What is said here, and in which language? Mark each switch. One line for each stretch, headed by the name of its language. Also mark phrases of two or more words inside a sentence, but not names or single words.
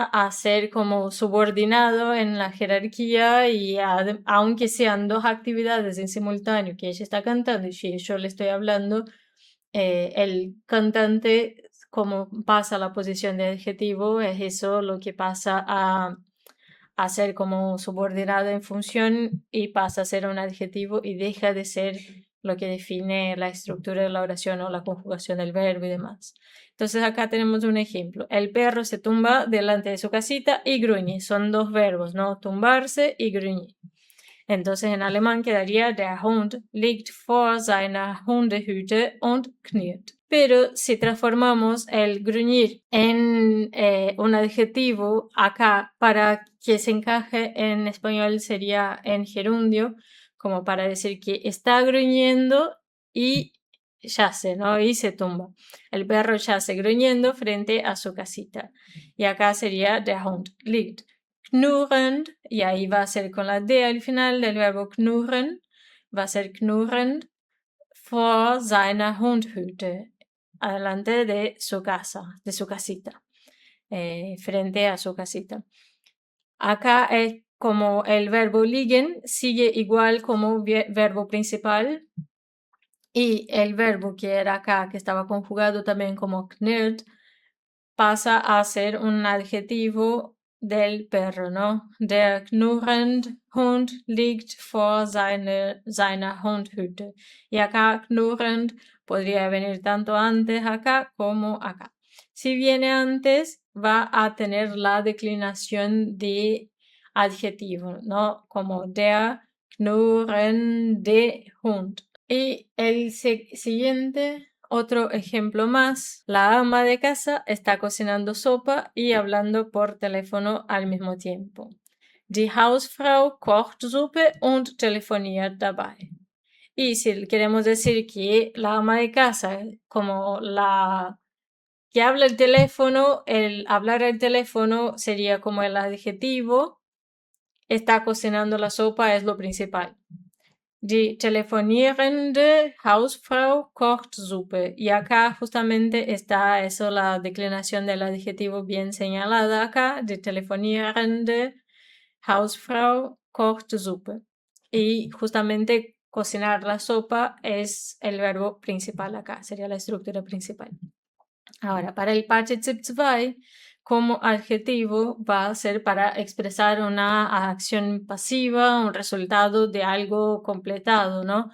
Spanish: a ser como subordinado en la jerarquía, y aunque sean dos actividades en simultáneo, que ella está cantando y si yo le estoy hablando, el cantante, como pasa a la posición de adjetivo, es eso lo que pasa a ser como subordinado en función y pasa a ser un adjetivo y deja de ser lo que define la estructura de la oración o la conjugación del verbo y demás. Entonces acá tenemos un ejemplo. El perro se tumba delante de su casita y gruñe. Son dos verbos, ¿no? Tumbarse y gruñir. Entonces en alemán quedaría
German: der Hund liegt vor seiner Hundehütte und knurrt.
Spanish: Pero si transformamos el gruñir en un adjetivo acá, para que se encaje en español sería en gerundio, como para decir que está gruñendo y yace, ¿no? Y se tumba. El perro yace gruñendo frente a su casita. Y acá sería
German: der Hund liegt knurrend,
Spanish: y ahí va a ser con la D al final del verbo knurren, va a ser
German: knurrend vor seiner Hundhütte,
Spanish: adelante de su casa, de su casita, frente a su casita. Acá es como el verbo liegen sigue igual como verbo principal, y el verbo que era acá, que estaba conjugado también como knurrt, pasa a ser un adjetivo del perro, ¿no?
German: Der knurrende Hund liegt vor seiner Hundhütte.
Spanish: Y acá knurrend Podría venir tanto antes acá como acá. Si viene antes, va a tener la declinación de adjetivo, ¿no?
German: Como der knurrende Hund.
Spanish: Y el siguiente, otro ejemplo más. La ama de casa está cocinando sopa y hablando por teléfono al mismo tiempo.
German: Die Hausfrau kocht Suppe und telefoniert dabei.
Spanish: Y si queremos decir que la ama de casa, como la que habla el teléfono, el hablar al teléfono sería como el adjetivo, está cocinando la sopa es lo principal.
German: Die telefonierende Hausfrau kocht Suppe.
Spanish: Y acá justamente está eso, la declinación del adjetivo bien señalada acá.
German: Die telefonierende Hausfrau kocht Suppe.
Spanish: Y justamente cocinar la sopa es el verbo principal acá, sería la estructura principal. Ahora, para el Partizip 2, como adjetivo va a ser para expresar una acción pasiva, un resultado de algo completado, ¿no?